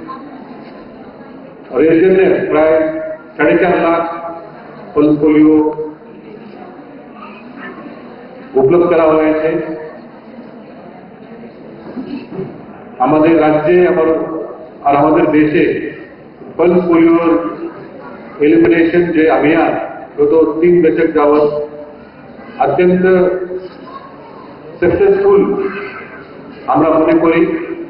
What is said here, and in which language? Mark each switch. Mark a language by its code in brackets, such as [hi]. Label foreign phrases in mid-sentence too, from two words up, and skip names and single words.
[bn] আর এর জন্য প্রায় 4.5 লাখ পোলিও উপলব্ধ করা হয়েছে। আমাদের রাজ্যে আর আমাদের দেশে পালস পোলিওর এলিমিনেশন যে অভিযান গত 3 দশক যাবত অত্যন্ত সাকসেসফুল আমরা মনে করি।